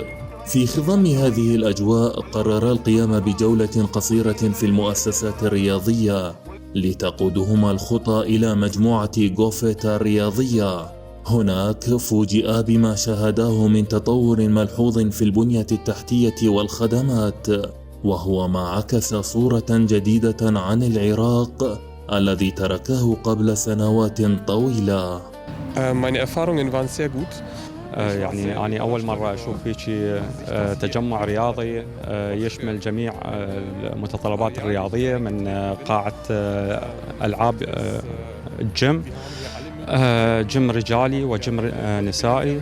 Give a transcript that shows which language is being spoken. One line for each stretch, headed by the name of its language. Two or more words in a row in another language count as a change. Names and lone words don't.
Arabic: في خضم هذه الأجواء قررا القيام بجولة قصيرة في المؤسسات الرياضية لتقودهما الخطى إلى مجموعة غوفيتا الرياضية. هناك فوجئا بما شاهداه من تطور ملحوظ في البنية التحتية والخدمات، وهو ما عكس صورة جديدة عن العراق الذي تركه قبل سنوات طويلة.
German: Meine Erfahrungen waren sehr gut.
Arabic: يعني أنا أول مرة أشوف هيك تجمع رياضي يشمل جميع المتطلبات الرياضية، من قاعة ألعاب الجيم، جيم رجالي وجيم نسائي.